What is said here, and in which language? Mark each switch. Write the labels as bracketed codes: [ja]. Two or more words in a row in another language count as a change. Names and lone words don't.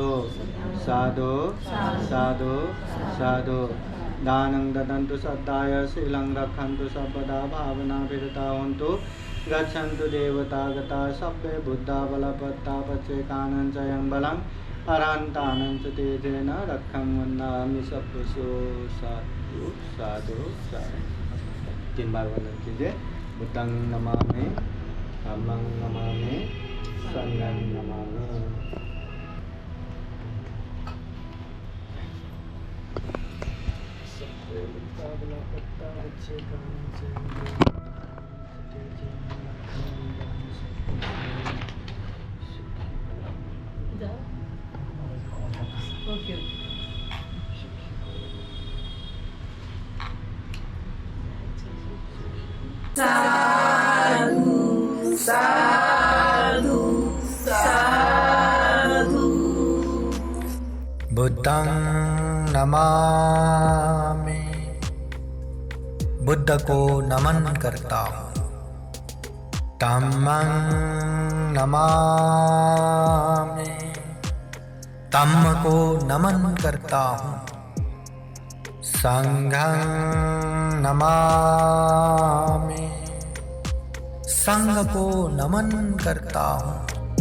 [pi] साधु साधु साधु दानं ददन्तु सद्दाय शीलं रक्षन्तु सर्वदा भावना विरता हन्तु गच्छन्तु देवता गता सभ्ये बुद्धा बलपत्ता पचेकानं चयं बलं अरान्तानं च तेजेन रक्षं वन्दामि सभ्यसो साधु साधु साधु। [hi] 3 बार वंदन कीजिए। [pi] बुद्धं नमामि धम्मं नमामि संघं नमामि। सभ्ये बुद्धा बलपत्ता पचेकानं चयं बलं Okay. Sadhu, sadhu, sadhu. बुद्धं नमामि [hi] बुद्ध को नमन करता हूँ। [pi] धम्मं नमामि [hi] धम्म को नमन करता हूँ। [pi] संघं नमामि [hi] संघ को नमन करता हूँ।